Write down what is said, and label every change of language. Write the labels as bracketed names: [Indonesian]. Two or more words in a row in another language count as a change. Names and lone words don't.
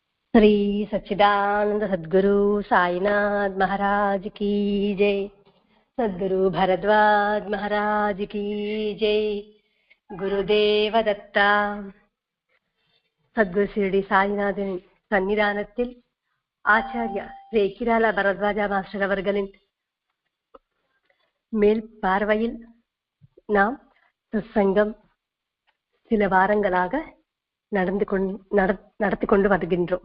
[Hindi] श्री सच्चिदानंद सद्गुरु साईनाथ महाराज की जय. सद्गुरु भरद्वाज महाराज की जय. [Tamil] குருதேவ தத்தா. சத்குரு ஷிரடி சாய்நாதன் சன்னிதானத்தில் ஆச்சாரியா ரேக்கிரால பரத்வாஜா மாஸ்டர் அவர்களின் மேல் பார்வையில் நாம் சத்சங்கம் சில வாரங்களாக நடத்தி கொண்டு வருகின்றோம்.